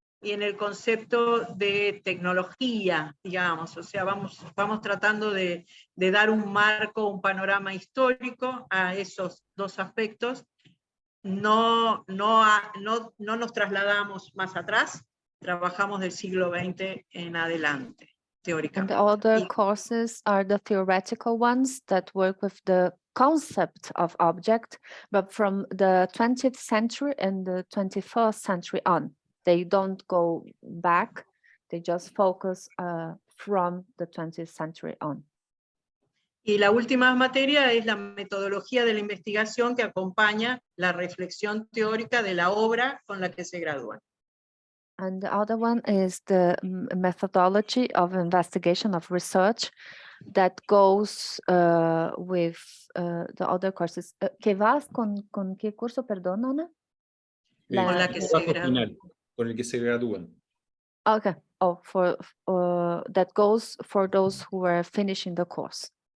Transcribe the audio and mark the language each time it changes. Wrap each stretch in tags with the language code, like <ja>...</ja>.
<es>y en el concepto de tecnología, digamos, o sea, vamos tratando de dar un marco, un panorama histórico a esos dos aspectos. No nos trasladamos más atrás, trabajamos del siglo XX en adelante,</es> <en>And the</en> <es>teóricamente.</es> <en>other courses are the theoretical ones that work with the concept of object, but from the 20th century and the 21st century on. They don't go back, they just focus from the 20th century on.</en> <es>Y la última materia es la metodología de la investigación que acompaña la reflexión teórica de la obra con la que se gradúan.</es> <en>And the other one is the methodology of investigation of research that goes with the other courses.</en> <es>¿Qué vas con qué curso, perdón, Ana? Con la que se gradúan. Final, con el que se gradúan.</es> <en>Okay. Oh, for that goes for those who are finishing the course.</en>